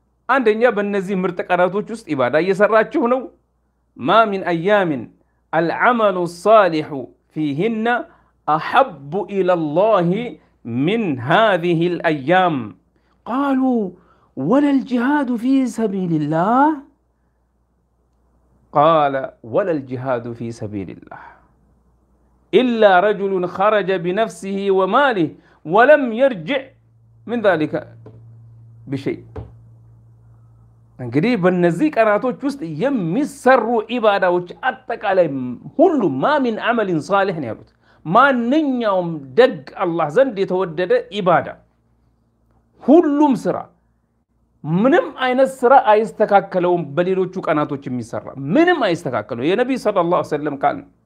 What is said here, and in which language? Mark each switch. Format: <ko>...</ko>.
<am>አንደኛ በእነዚህ ምርጥ ቀናቶች ውስጥ ኢባዳ እየሰራችሁ ነው። ማ ሚን አያሚን አልዓመሉ ሳሊሑ ፊህነ</am> <ar>أحب إلى الله من هذه الأيام. قالوا ولا الجهاد في سبيل الله؟ قال ولا الجهاد في سبيل الله إلا رجل خرج بنفسه وماله ولم يرجع من ذلك بشيء.</ar> <am>እንግዲህ በእነዚህ ቀናቶች ውስጥ የሚሰሩ ኢባዳዎች አጠቃላይ ሁሉ ማ ሚን አመሊን ሳሊህ ነው ያሉት። ማንኛውም ደግ አላህ ዘንድ የተወደደ ኢባዳ ሁሉም ስራ ምንም አይነት ስራ አይስተካከለውም። በሌሎቹ ቀናቶች የሚሰራ ምንም አይስተካከለው። የነብይ ሰለላሁ ዐለይሂ ወሰለም ቃል</am>